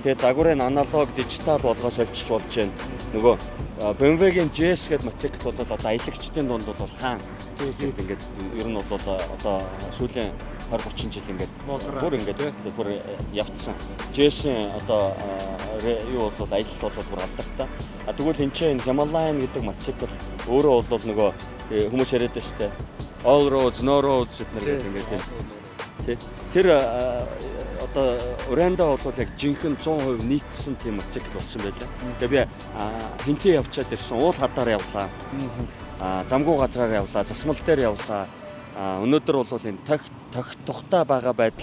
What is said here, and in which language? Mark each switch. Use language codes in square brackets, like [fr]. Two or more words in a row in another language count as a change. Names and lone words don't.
[mn] Тэгээ загварын аналог дижитал болгоо солилцож болж байна. Нөгөө BMW-гийн GS гэдэг мотоцикл бол одоо аялагчдын дунд бол хаан ингээд ер нь бол одоо сүүлийн 20-30 жил ингээд бүр ингээд бүр явцсан. GS-ийн одоо юу бол аялал бол бүр алдартай. Тэгвэл энэ чинь Himalayan гэдэг мотоцикл өөрөө бол нөгөө хүмүүс яриад байна шүү дээ. [en] All roads, no roads [mn] гэдэг ингээд тийм. Тэр одоо уранда бол яг жинхэнэ 100% нийцсэн тийм мотоцикл болсон байлаа. Тэгээ би Хинтээ явчаад ирсэн уул хадаар явлаа. Замгүй газраар явлаа, засмал дээр явлаа. Өнөөдөр бол энэ тухтай байгаа байдал.